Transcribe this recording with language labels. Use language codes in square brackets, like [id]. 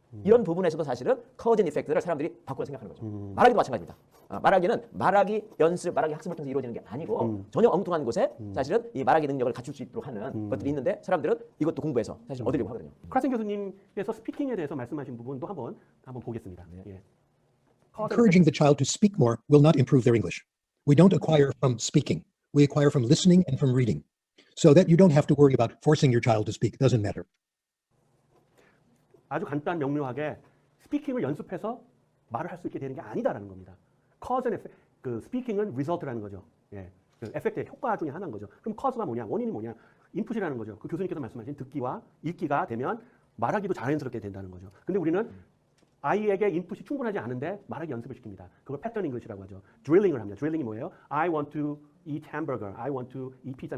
[ko] 이런 부분에서도 사실은 커즌 이펙트를 사람들이 바꾸어 생각하는 거죠. 말하기도 마찬가지입니다. 말하기는 말하기 연습, 말하기 학습을 통해서 이루어지는 게 아니고 전혀 엉뚱한 곳에 사실은 이 말하기 능력을 갖출 수 있도록 하는 것들이 있는데 사람들은 이것도 공부해서 사실 얻으려고 하거든요. 클라센 교수님께서 스피킹에 대해서 말씀하신 부분도 한번 보겠습니다. 예. [en] Encouraging the child to speak more will not improve their English. We don't acquire from speaking. We acquire from listening and from reading. So that you don't have to worry about forcing your child to speak. It doesn't matter. [ko] 아주 간단 명료하게 스피킹을 연습해서 말을 할 수 있게 되는 게 아니다라는 겁니다. cause and effect, 그 스피킹은 result라는 거죠. 예, 그 에펙트의 효과 중에 하나인 거죠. 그럼 cause가 뭐냐, 원인이 뭐냐, 인풋이라는 거죠. 그 교수님께서 말씀하신 듣기와 읽기가 되면 말하기도 자연스럽게 된다는 거죠. 근데 우리는 아이에게 인풋이 충분하지 않은데 말하기 연습을 시킵니다. 그걸 패턴 잉글리시라고 하죠. 드릴링을 합니다. 드릴링이 뭐예요? [en] I want to eat hamburger. I want to eat pizza.